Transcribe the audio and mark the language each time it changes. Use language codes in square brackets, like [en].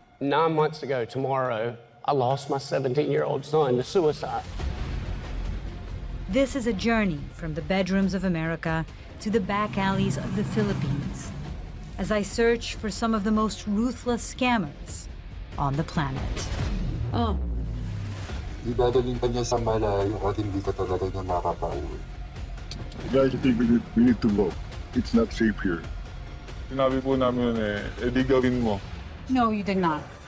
[en] 9 months ago tomorrow, I lost my 17-year-old son to suicide. This is a journey from the bedrooms of America to the back alleys of the Philippines, as I search for some of the most ruthless scammers on the planet. Oh. [tl] Idadalhin pa niya sa malayo at hindi ka talaga niya makakauwi. [en] Guys, I think we need to go. It's not safe here. [tl] Sinabi po namin di gawin mo. [en] No, you did not.